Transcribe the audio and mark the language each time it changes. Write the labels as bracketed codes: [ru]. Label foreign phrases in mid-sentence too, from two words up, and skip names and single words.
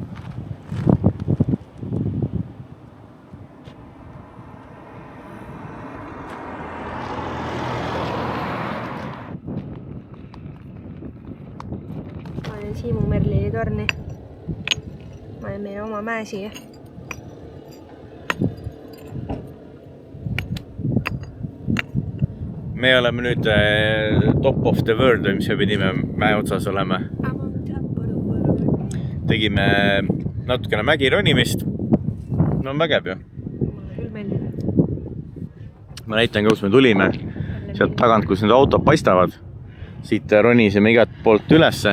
[et] Siimu Merlili torni. Ma olen meie oma mäe siia. Me oleme nüüd [en] top of the world, [et] mis me pidime mäe otsas olema. Tegime natukene mägi ronimist. No on vägev ju. Mulle küll meeldib. Ma näitan, kus me tulime. Sealt tagant, kus need autod paistavad. Siit ronisime igat poolt ülesse.